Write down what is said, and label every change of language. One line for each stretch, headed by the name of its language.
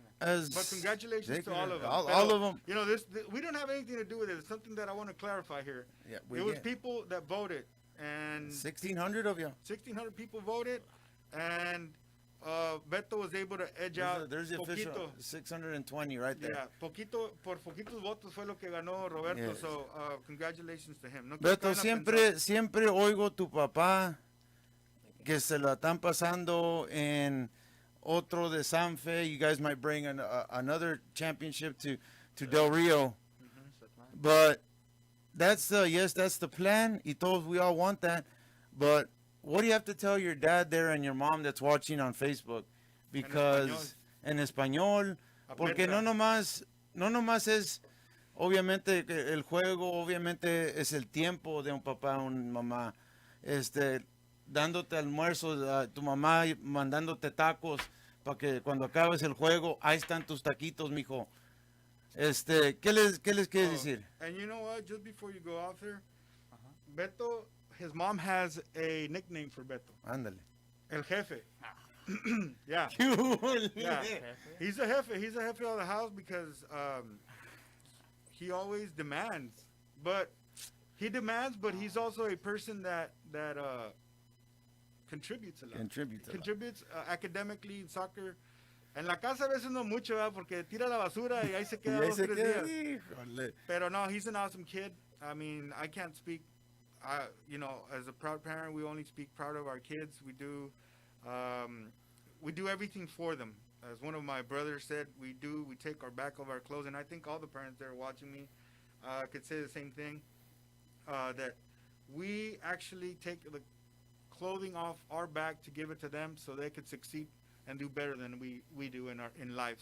English: But congratulations to all of them. All of them. You know, we don't have anything to do with it. It's something that I want to clarify here. Yeah, it was people that voted, and 1,600 of you. 1,600 people voted, and Beto was able to edge out. There's the official 620 right there. Yeah,
Spanish: por poquitos votos fue lo que ganó Roberto.
English: Yes. So congratulations to him. No
Spanish: Beto, siempre oigo tu papá que se la están pasando en otro de Sanfe.
English: You guys might bring another championship to Del Rio. But that's the plan.
Spanish: Y todos,
English: we all want that. But what do you have to tell your dad there and your mom that's watching on Facebook? Because
Spanish: en español, porque no nomás es, obviamente el juego, obviamente es el tiempo de un papá, una mamá, dándote almuerzos, tu mamá mandándote tacos para que cuando acabes el juego, ahí están tus taquitos, mijo. ¿Qué les quieres decir?
English: And you know what? Just before you go off there, Beto, his mom has a nickname for Beto.
Spanish: Ándale.
English: El Jefe. Yeah. Yeah. He's a jefe. He's a jefe of the house because he always demands. But he's also a person that contributes a lot. Contributes academically in soccer.
Spanish: En la casa a veces no mucho, ¿verdad? Porque tira la basura y ahí se queda 2 o 3 días. Pero no,
English: he's an awesome kid. I mean, I can't speak, you know, as a proud parent, we only speak proud of our kids. We do everything for them. As one of my brothers said, we take our back of our clothes, and I think all the parents that are watching me could say the same thing, that we actually take the clothing off our back to give it to them so they could succeed and do better than we do in life.